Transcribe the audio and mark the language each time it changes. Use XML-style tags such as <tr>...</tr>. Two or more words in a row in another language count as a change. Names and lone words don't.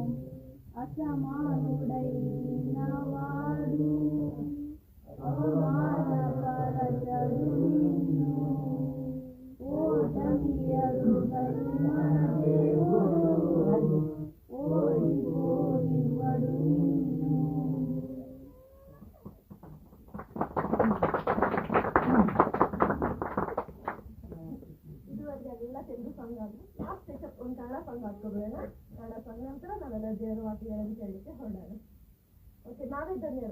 <te>అసమానుడైన వాడు అవమానపరచడు నిన్ను ఓటమియరుగైన దేవుడు ఓడిపోనివ్వడు నిన్ను.</te> <kn>ಇದುವರೆಗೆಲ್ಲ ತೆಲುಗು ಸಾಂಗ್ ಆದ್ರು ಲಾಸ್ಟ್ ಒಂದು ಕನ್ನಡ ಸಾಂಗ್ ಹಾಕೋಬೇಡ. ಕನ್ನಡ ಸಾಂಗ್ ನಂತರ ನಾವೆಲ್ಲ ದೇವರ ವಾಕ್ಯ ಕೇಳಲಿಕ್ಕೆ ಹೊರಡೋಣ. ಓಕೆ, ನಾವೇ ಧನ್ಯರು.</kn>